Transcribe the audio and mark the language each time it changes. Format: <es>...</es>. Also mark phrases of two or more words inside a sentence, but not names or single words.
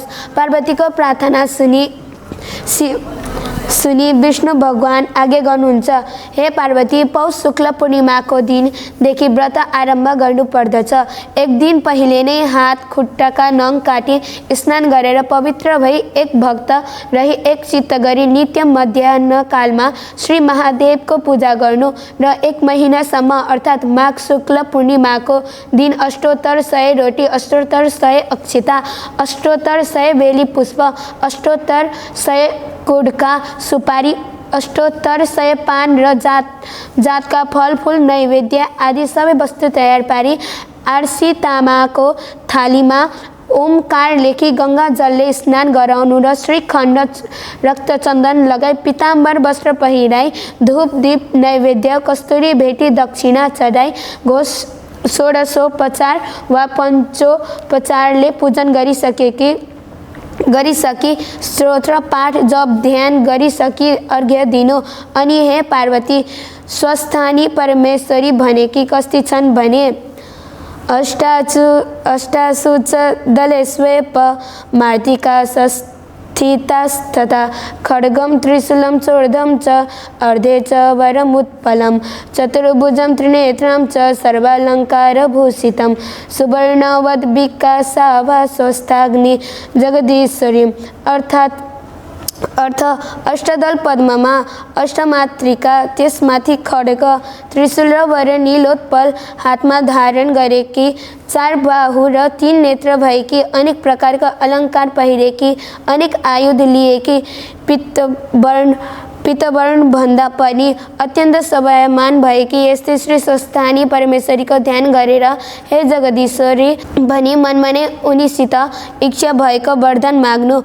<ne>पार्वतीको प्रार्थना सुनि विष्णु भगवान आज्ञा गर्नुहुन्छ, हे पार्वती, पौष शुक्ल पूर्णिमाको दिनदेखि व्रत आरम्भ गर्नुपर्दछ। एक दिन पहिले नै हात खुट्टाका नङ काटी स्नान गरेर पवित्र भई एक भक्त रही एक चित्त गरी नित्य मध्याह्नकालमा श्री महादेवको पूजा गर्नु र एक महिनासम्म अर्थात् माघ शुक्ल पूर्णिमाको दिन अष्टोत्तर 100 रोटी, अष्टोत्तर 100 अक्षता, अष्टोत्तर 100 बेली पुष्प, अष्टोत्तर 100 गुड्का सुपारी, अष्टोत्तर 100 पान र जातका फलफुल नैवेद्य आदि सबै वस्तु तयार पारी आरसी तामाको थालीमा ओमकार लेखी गङ्गा जलले स्नान गराउनु र श्रीखण्ड रक्तचन्दन लगाई पीताम्बर वस्त्र पहिराई धूप दीप नैवेद्य कस्तुरी भेटी दक्षिणा चढाई घोष षोडशोपचार वा पञ्चोपचारले पूजन गरिसकी स्तोत्र पाठ जप ध्यान गरिसकी अर्घ्य दिनु। अनि हे पार्वती, स्वस्थानी परमेश्वरी भनेकी कस्ती छन् भने</ne> <sa>अष्टासु च दलेष्वेप मार्तिका स्थितास्तथा खड्गं त्रिशूलं चूर्धं च अर्धे च वरमुत्पलं चतुर्भुजं त्रिनेत्रं च सर्वालङ्कारभूषितं सुवर्णवद्विकासाभा स्वस्थाग्नि जगदीश्वरीम्।</sa> <ne>अर्थ अष्टदल पद्ममा अष्टमातृका, त्यसमाथि खड्ग त्रिशूल र वर नीलोत्पल हातमा धारण गरेकी, 4 बाहु र 3 नेत्र भएकी, अनेक प्रकारका अलङ्कार पहिरेकी, अनेक आयुध लिएकी, पीतवर्ण भन्दा पनि अत्यन्त शोभायमान भएकी यस्तै श्री स्वस्थानी परमेश्वरीको ध्यान गरेर हे जगदीश्वरी भनी मनमा नै उनीसित इच्छा भएको वरदान माग्नु।</ne>